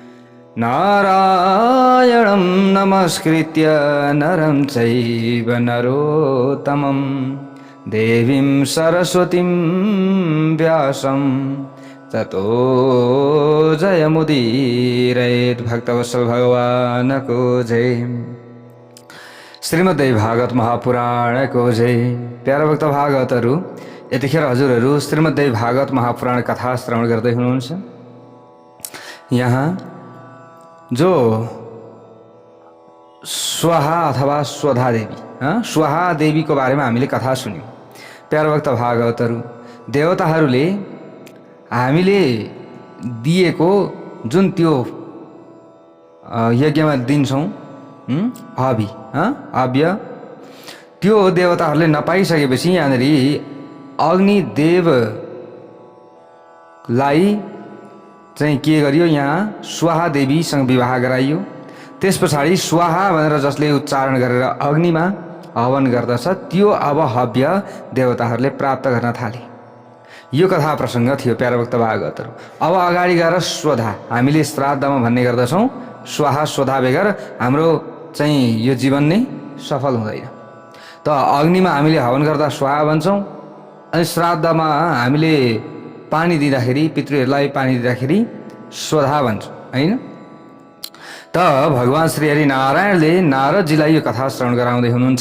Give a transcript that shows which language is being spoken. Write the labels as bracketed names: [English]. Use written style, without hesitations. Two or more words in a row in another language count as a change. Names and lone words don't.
[Sanskrit] नारायणं नमस्कृत्य नरं चैव नरोत्तमं देवीं सरस्वतीं व्यासं ततो जयमुदीरयेत्। [Nepali] भक्तवत्सल भगवान को जय। श्रीमद्देवी भागवत महापुराण को जय। प्यारा भक्त भागवतहरू, यतिखेर हजुरहरू श्रीमद्देवी भागवत महापुराण कथा श्रवण गर्दै हुनुहुन्छ। यहाँ जो स्वाहा अथवा स्वधा देवी स्वाहा देवी को बारेमा हामीले कथा सुन्यौं। प्यारा भक्त भागवतहरू, देवताहरूले हामीले दिएको जुन त्यो यज्ञमा दिन्छौं हव्य, त्यो देवताहरूले नपाइसकेपछि यहाँनिर अग्निदेवलाई चाहिँ के गरियो, यहाँ स्वाहा देवीसँग विवाह गराइयो। त्यस पछाडि स्वाहा भनेर जसले उच्चारण गरेर अग्निमा हवन गर्दछ त्यो अब हव्य देवताहरूले प्राप्त गर्न थाले। यो कथा प्रसङ्ग थियो प्यारा भक्त भागवतहरू। अब अगाडि गएर स्वधा, हामीले श्राद्धमा भन्ने गर्दछौँ स्वाहा स्वधा बेगर हाम्रो चाहिँ यो जीवन नै सफल हुँदैन। त अग्निमा हामीले हवन गर्दा स्वाहा भन्छौँ, अनि श्राद्धमा हामीले पानी दिँदाखेरि, पितृहरूलाई पानी दिँदाखेरि स्वधा भन्छौँ, होइन? त भगवान श्री हरि नारायणले नारदजीलाई यो कथा श्रवण गराउँदै हुनुहुन्छ।